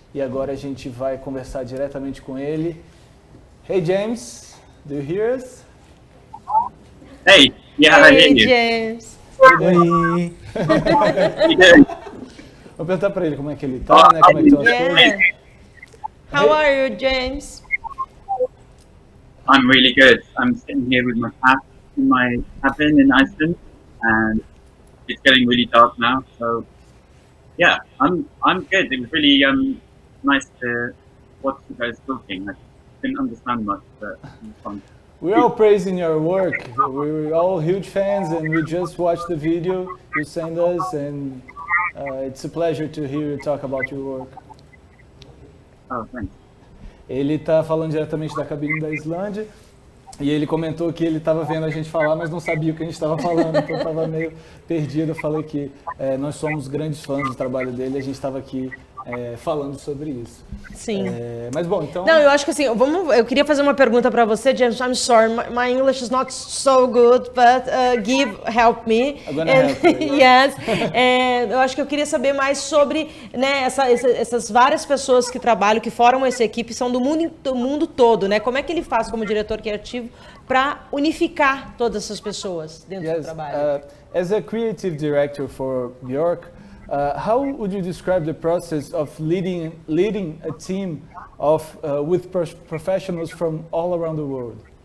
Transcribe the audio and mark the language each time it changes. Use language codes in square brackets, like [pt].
[pt] E agora a gente vai conversar diretamente com ele. [en] Hey James, do you hear us? Hey, yeah, I hear you. James. [pt] Oi. Vou perguntar para ele como é que ele tá, né? Como é que estão as coisas. [en] How are you, James? I'm really good. I'm sitting here with my cat in my cabin in Iceland, and it's getting really dark now. So, yeah, I'm good. It was really nice to watch you guys talking. I didn't understand much, but it was fun. We're all praising your work. We're all huge fans, and we just watched the video you sent us, and it's a pleasure to hear you talk about your work. Oh, thanks. [pt] Ele está falando diretamente da cabine da Islândia e ele comentou que ele estava vendo a gente falar, mas não sabia o que a gente estava falando, então estava meio perdido. Eu falei que nós somos grandes fãs do trabalho dele, a gente estava aqui falando sobre isso. Sim. Mas bom, então... Não, eu acho que assim, eu queria fazer uma pergunta para você, James. [en] I'm sorry, my English is not so good, but help me. I'm gonna help you. Yes. [pt] Eu acho que eu queria saber mais sobre, né, essas várias pessoas que trabalham, que formam essa equipe, são do mundo todo, né? Como é que ele faz como diretor criativo para unificar todas essas pessoas dentro do trabalho? [en] As a creative director for Björk, how would you describe the process of leading a team of with professionals from all around the world?